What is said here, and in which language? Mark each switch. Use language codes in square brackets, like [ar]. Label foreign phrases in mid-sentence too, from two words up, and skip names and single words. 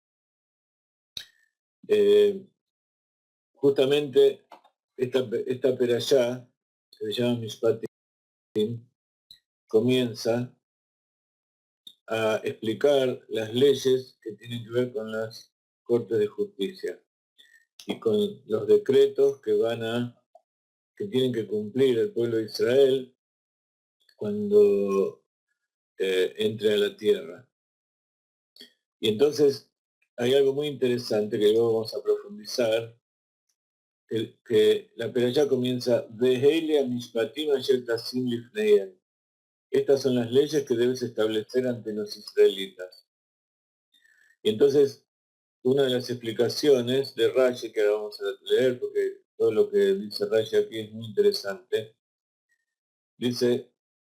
[es] Justamente esta perashá, que se llama Mishpatim, comienza a explicar las leyes que tienen que ver con las cortes de justicia y con los decretos que tienen que cumplir el pueblo de Israel cuando entre a la tierra. Y entonces hay algo muy interesante que luego vamos a profundizar, que la perashá comienza [he] ואלה המשפטים אשר תשים לפניהם. [es] Estas son las leyes que debes establecer ante los israelitas. Y entonces, una de las explicaciones de Rashi, que ahora vamos a leer, porque todo lo que dice Rashi aquí es muy interesante, dice,